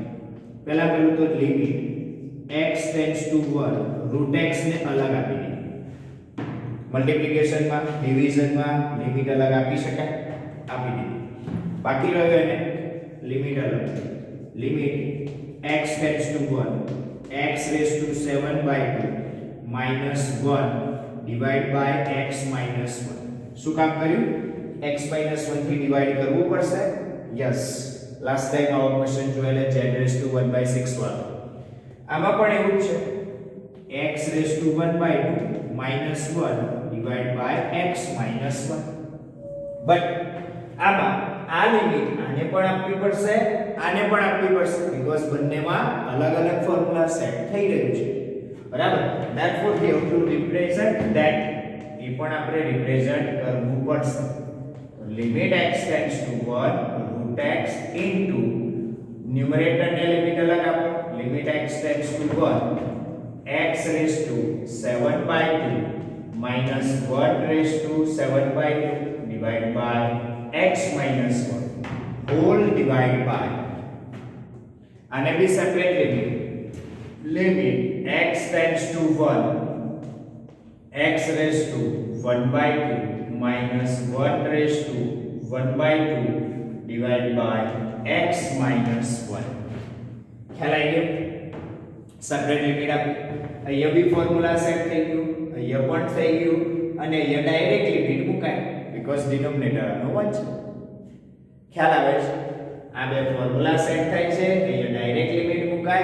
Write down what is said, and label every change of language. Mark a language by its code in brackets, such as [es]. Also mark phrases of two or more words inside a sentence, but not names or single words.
[gu] પહેલા પેલું તો [en] limit x tends to 1 root x [gu] ને અલગ આપી દઈએ. મલ્ટીપ્લિકેશનમાં, ડિવિઝનમાં લિમિટ અલગ આપી શકાય, આપી દઈએ. બાકી રહ્યો એને લિમિટ અલગ. [en] limit x tends to 1 x raised to 7/2 minus 1 divided by x minus 1. [gu] શું કામ કર્યું? [en] x minus 1 [gu] થી ડિવાઇડ કરવું પડશે. યસ, [en] last time [gu] આવો ક્વેશ્ચન જોયેલો [en] z raised to 1/6 [gu] વાળો. આમાં પણ એવું છે. [en] x raised to 1/2 minus 1 divided by x minus 1. [gu] બટ આમાં આ લિમિટ આને પણ આપવી પડશે, આને પણ આપવી પડશે, બીકોઝ બંનેમાં અલગ અલગ [en] formula set [gu] થઈ રહ્યું છે. બરાબર? [en] Therefore we have to represent that [gu] એ પણ આપણે રિપ્રેઝન્ટ કરવું પડશે. [en] limit x tends to 1 root x into numerator [gu] ને લિમિટ અલગ આપો. [en] limit x tends to 1 x raise to 7/2 minus 1 raised to 7/2 divided by x minus 1 whole divided by and be separate limit x tends to 1 x raised to 1/2 minus 1 raised to 1/2 divided by x minus 1. [gu] ખ્યાલ આવી ગયો? [en] separate limit [gu] આપી, અહીંયા બી [en] formula set [gu] થઈ ગયું, અહીંયા પણ થઈ ગયું, અને અહીંયા [en] direct limit [gu] મુકાય [en] because denominator [gu] આનો 1 છે. ખ્યાલ આવે છે? આ બે [en] formula set [gu] થાય છે, અહીંયા [en] direct limit [gu] મુકાય.